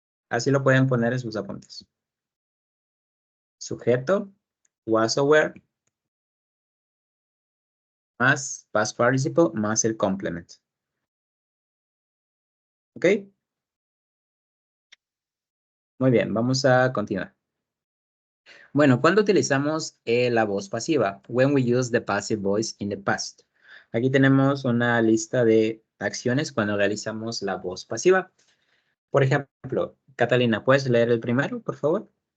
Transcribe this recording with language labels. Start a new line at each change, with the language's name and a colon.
Spanish: Así lo pueden poner en sus apuntes. Sujeto, was o were, más past participle, más el complement. ¿Ok? Muy bien, vamos a continuar. Bueno, ¿cuándo utilizamos la voz pasiva?
English: When we use the passive voice in the past.
Spanish: Aquí tenemos una lista de acciones cuando realizamos la voz pasiva. Por ejemplo, Catalina, ¿puedes leer el primero, por favor?